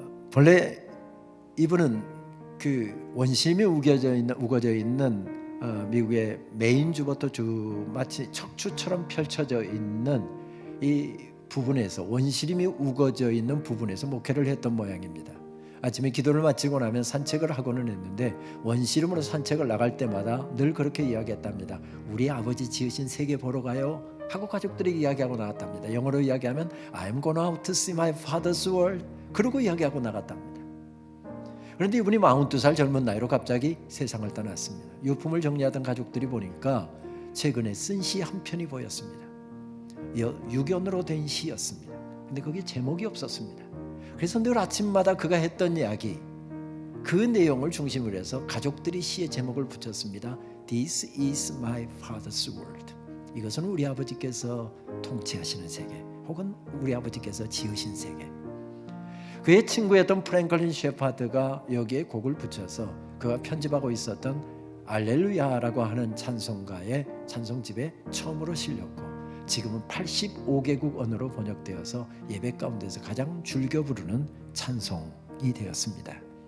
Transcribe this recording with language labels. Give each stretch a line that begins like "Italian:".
Korean: 본래 이분은 그 원심이 우거져 있는 미국의 메인주부터 마치 척추처럼 펼쳐져 있는 이 부분에서, 원시림이 우거져 있는 부분에서 목회를 했던 모양입니다. 아침에 기도를 마치고 나면 산책을 하고는 했는데 원시림으로 산책을 나갈 때마다 늘 그렇게 이야기했답니다. 우리 아버지 지으신 세계 보러 가요 하고 가족들이 이야기하고 나갔답니다. 영어로 이야기하면
English: I'm gonna out to see my father's world
Korean: 그러고 이야기하고 나갔답니다. 그런데 이분이 42살 젊은 나이로 갑자기 세상을 떠났습니다. 유품을 정리하던 가족들이 보니까 최근에 쓴 시 한 편이 보였습니다. 유견으로 된 시였습니다. 근데 거기에 제목이 없었습니다. 그래서 늘 아침마다 그가 했던 이야기, 그 내용을 중심으로 해서 가족들이 시의 제목을 붙였습니다.
English: This is my father's world.
Korean: 이것은 우리 아버지께서 통치하시는 세계, 혹은 우리 아버지께서 지으신 세계. 그의 친구였던 프랭클린 셰파드가 여기에 곡을 붙여서 그가 편집하고 있었던 알렐루야라고 하는 찬송가의 찬송집에 처음으로 실렸고, 지금은 85개국 언어로 번역되어서 예배 가운데서 가장 즐겨 부르는 찬송이 되었습니다.